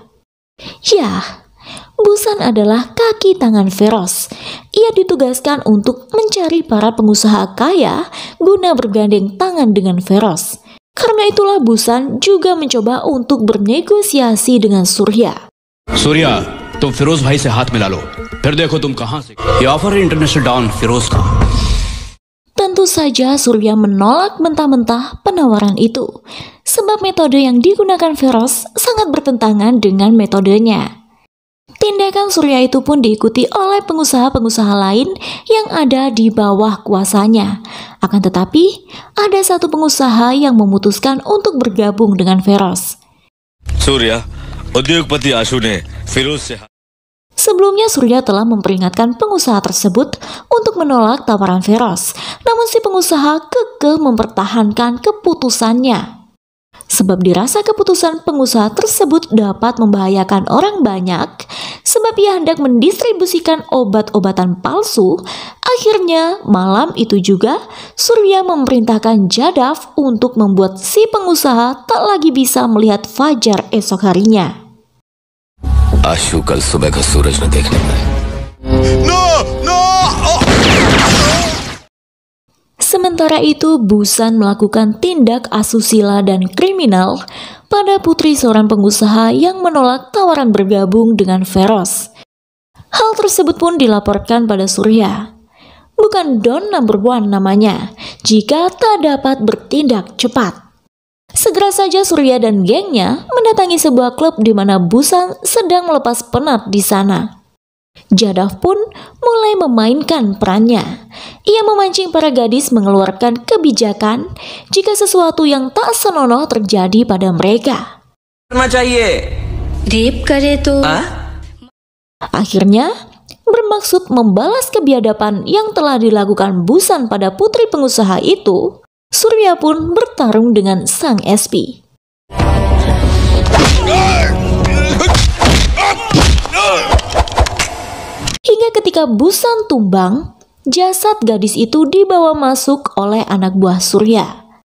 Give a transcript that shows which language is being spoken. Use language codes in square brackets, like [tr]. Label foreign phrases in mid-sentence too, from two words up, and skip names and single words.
[id] Ya, Bhushan adalah kaki tangan Feroz. Ia ditugaskan untuk mencari para pengusaha kaya guna bergandeng tangan dengan Feroz. Karena itulah Bhushan juga mencoba untuk bernegosiasi dengan Surya. [hi] सूर्या, तुम फिरोज भाई से हाथ मिला लो, फिर देखो तुम कहां से। ये ऑफर है [en] International Don [hi] फिरोज का। [id] Tentu saja Surya menolak mentah-mentah penawaran itu, sebab metode yang digunakan Feroz sangat bertentangan dengan metodenya. Tindakan Surya itu pun diikuti oleh pengusaha-pengusaha lain yang ada di bawah kuasanya. Akan tetapi, ada satu pengusaha yang memutuskan untuk bergabung dengan Feroz. [hi] सूर्या, उद्योगपति आशु ने फिरोज से [id] Sebelumnya Surya telah memperingatkan pengusaha tersebut untuk menolak tawaran Feroz, namun si pengusaha kekeh mempertahankan keputusannya. Sebab dirasa keputusan pengusaha tersebut dapat membahayakan orang banyak, sebab ia hendak mendistribusikan obat-obatan palsu. Akhirnya malam itu juga Surya memerintahkan Jadav untuk membuat si pengusaha tak lagi bisa melihat fajar esok harinya. [hi] आशु कल सुबह का सूरज न देखने पाए। [id] Sementara itu, Bhushan melakukan tindak asusila dan kriminal pada putri seorang pengusaha yang menolak tawaran bergabung dengan Feroz. Hal tersebut pun dilaporkan pada Surya. Bukan Don No. 1 namanya, jika tak dapat bertindak cepat. Segera saja Surya dan gengnya mendatangi sebuah klub di mana Bhushan sedang melepas penat di sana. Jadav pun mulai memainkan perannya. Ia memancing para gadis mengeluarkan kebijakan jika sesuatu yang tak senonoh terjadi pada mereka. [hi] रेप करे तो [id] Akhirnya, bermaksud membalas kebiadaban yang telah dilakukan Bhushan pada putri pengusaha itu, Surya pun bertarung dengan sang SP. Hingga ketika Bhushan tumbang, jasad gadis itu dibawa masuk oleh anak buah Surya.